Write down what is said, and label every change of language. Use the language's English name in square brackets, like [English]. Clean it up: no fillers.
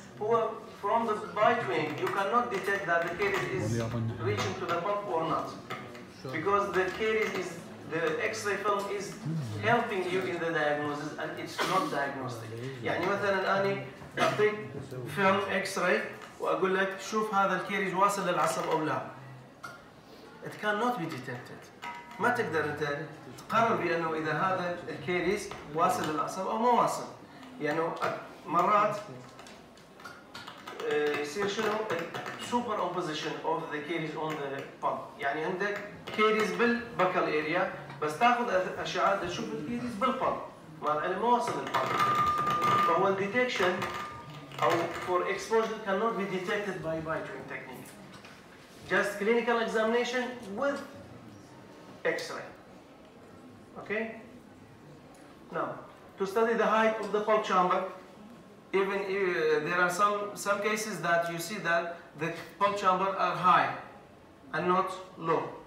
[English] هو from the bite wing you cannot detect that the caries is reaching to the pulp or not, because the caries is the X-ray film is helping you in the diagnosis and it's not diagnostic. [Arabic] يعني مثلا أنا أعطيك فيلم X-ray وأقول لك شوف هذا الكيريز واصل للعصب أو لا. [English] It cannot be detected. [Arabic] ما تقدر أنت تقرر بأنه إذا هذا الكيريز واصل للعصب أو ما واصل. يعني مرات يصير شنو [English] super opposition of the caries on the pulp. [Arabic] يعني عندك كيريز بالبكال اريا بس تاخذ اشعه تشوف الكيريز بالبلب مع العلم ما وصل للبلب. فهو الديتكشن او [English] for exposure cannot be detected by bite-wing technique. Just clinical examination with X-ray. Okay? Now, to study the height of the pulp chamber, even there are some cases that you see that the pulp chamber are high and not low.